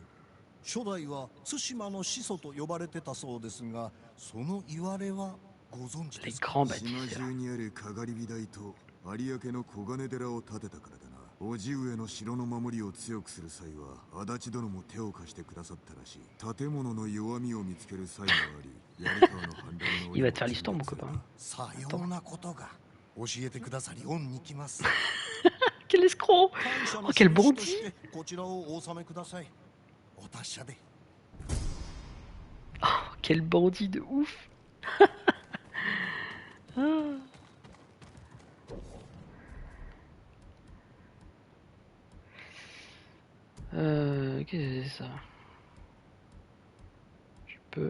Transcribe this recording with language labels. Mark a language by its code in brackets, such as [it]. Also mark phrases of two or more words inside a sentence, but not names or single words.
[ja] 初代は対馬の始祖と呼ばれてたそうですが、その言われはご存知ですか？島中にあるかがり火台と有明の小金寺を建てたからだな。叔父上の城の守りを強くする際は足立殿も手を貸してくださったらしい。建物の弱みを見つける際もあり、槍川の反乱の [fr] Il va te faire l'histoire, mon copain. [ja] さようなことが教えてくださり恩に来ます。 [fr] Quel escroc! Oh, quel bandit! [ja] こちらをお納めください。お達者で。 [fr] Oh, quel bandit de ouf! Ah. Qu'est-ce que c'est ça? Je peux...